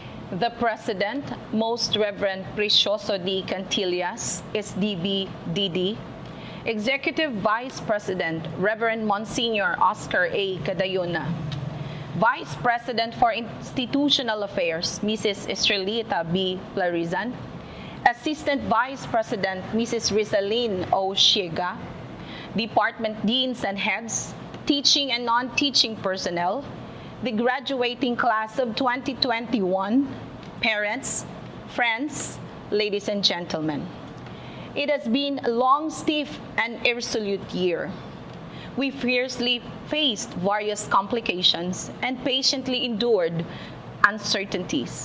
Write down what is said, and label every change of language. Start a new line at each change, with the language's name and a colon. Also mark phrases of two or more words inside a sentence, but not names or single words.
English: The President, Most Reverend Precioso D. Cantillas, SDB DD, Executive Vice President, Reverend Monsignor Oscar A. Cadayuna, Vice President for Institutional Affairs, Mrs. Estrelita B. Plarizan, Assistant Vice President, Mrs. Rizaline O. Shiega, Department Deans and Heads, Teaching and Non-Teaching Personnel, the graduating class of 2021, parents, friends, ladies and gentlemen. It has been a long, stiff, and irresolute year. We fiercely faced various complications and patiently endured uncertainties.